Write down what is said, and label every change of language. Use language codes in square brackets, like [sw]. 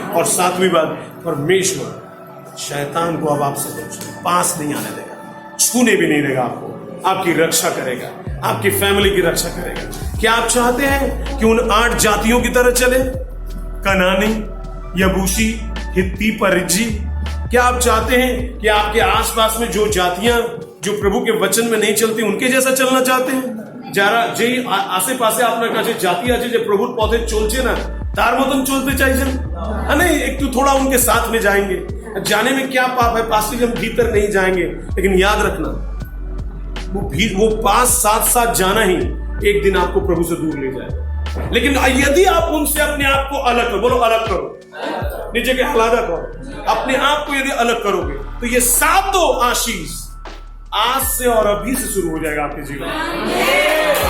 [hi] और 7वीं बात, परमेश्वर शैतान को अब आपसे पास नहीं आने देगा, छूने भी नहीं देगा, आपको आपकी रक्षा करेगा, आपकी फैमिली की रक्षा करेगा। क्या आप चाहते हैं कि उन 8 जातियों की तरह चले? कनानी, यबूसी, हित्ती, परिज्जी। क्या आप चाहते हैं कि आपके आसपास में जो जातियां जो प्रभु के वचन में नहीं चलती उनके जैसा चलना चाहते हैं? [bn] যারা যেই আশেপাশে আপনার কাছে জাতি আছে যে প্রভুর পথে চলছে না, তার মতন চলতে চাইছেন? [hi] नहीं, एक तो थोड़ा उनके साथ में जाएंगे। जाने में क्या पाप है? पास हम भीतर नहीं जाएंगे, लेकिन याद रखना वो पास साथ जाना ही एक दिन आपको प्रभु से दूर ले जाएगा। लेकिन यदि आप उनसे अपने आप को अलग करो, बोलो अलग करो, [bn] नीचे के हलादा करो, [hi] अपने आप को यदि अलग करोगे तो ये 7 आशीष आज से और अभी से शुरू हो जाएगा आपके जीवन में।